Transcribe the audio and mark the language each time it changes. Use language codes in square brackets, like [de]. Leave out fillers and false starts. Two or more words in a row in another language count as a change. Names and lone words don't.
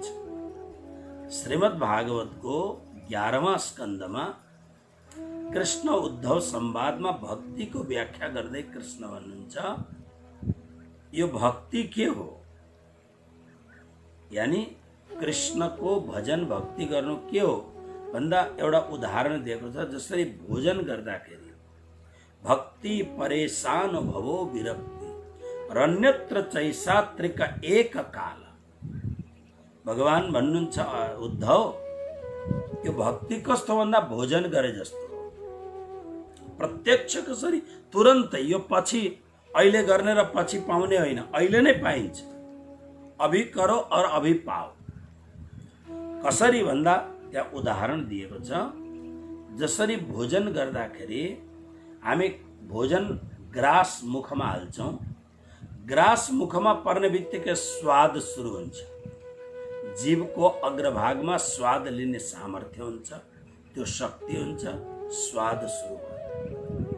[ne] श्रीमद् भागवतको 11वां स्कन्धमा कृष्ण उद्धव संवादमा भक्तिको व्याख्या गर्दै कृष्ण भन्नुहुन्छ यो भक्ति के हो? यानी कृष्णको भजन भक्ति गर्नु के हो भन्दा एउटा उदाहरण दिएको छ। जसरी भोजन गर्दाखेरि [sa] भक्ति परेशान भवो विरक्ति रन्यत्र चैसात्रिक एक काल। [ne] भगवान भन्नुहुन्छ उद्धव यो भक्ति कस्तो भन्दा भोजन गरे जस्तो हो। प्रत्यक्ष कसरी तुरन्तै, यो पछि अहिले गर्ने र पछि पाउने होइन, अहिले नै पाइन्छ। [hi] अभी करो और अभी पाओ। [ne] कसरी भन्दा त्यहाँ उदाहरण दिएको छ। जसरी भोजन गर्दाखेरि हामी भोजन ग्रास मुखमा हाल्छौँ, ग्रास मुखमा पर्ने बित्तिकै स्वाद सुरु हुन्छ। जीवको अग्रभागमा स्वाद लिने सामर्थ्य हुन्छ, त्यो शक्ति हुन्छ, स्वाद सुरु भयो।